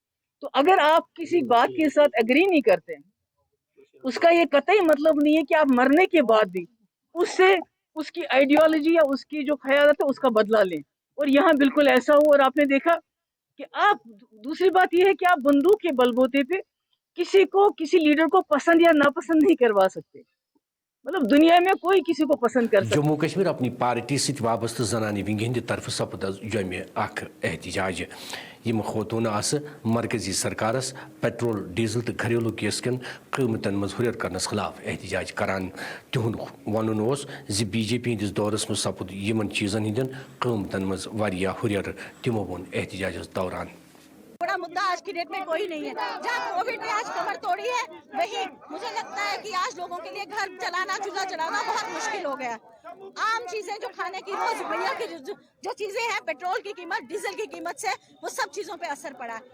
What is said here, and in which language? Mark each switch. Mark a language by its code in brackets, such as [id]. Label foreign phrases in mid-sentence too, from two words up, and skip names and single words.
[hi] तो अगर आप किसी बात के साथ एग्री नहीं करते, उसका ये कतई मतलब नहीं है कि आप मरने के बाद भी उससे उसकी आइडियोलॉजी या उसकी जो ख्याल है उसका बदला लें, और यहाँ बिल्कुल ऐसा हो। और आपने देखा कि आप, दूसरी बात यह है कि आप बंदूक के बलबूते पे किसी लीडर को पसंद या नापसंद नहीं करवा सकते, मतलब दुनिया में कोई किसी को पसंद कर सकता। [ks] جموں کشمیر اپنی پارٹی ست وابستہ زنانی ونگ ہند طرف سپد جمع احتجاج یم خاتون مرکزی سرکارس پیٹرول ڈیزل تہ گھریلو گیس کن قیمتن منز ہُرر کرنس خلاف احتجاج کران. تہند ون BJP ہندس دورس منز سپد یمن چیزن ہندن قیمتن منز واریاہ ہُرر، تمو وون احتجاجس دوران. [hi] बड़ा मुद्दा आज की डेट में कोई नहीं है। जहाँ कोविड ने आज कमर तोड़ी है, वही मुझे लगता है कि आज लोगों के लिए घर चलाना, चूल्हा चलाना बहुत मुश्किल हो गया। आम चीजें जो खाने की रोज भैया की जो चीजें हैं, पेट्रोल की कीमत, डीजल की कीमत से वो सब चीजों पे असर पड़ा है।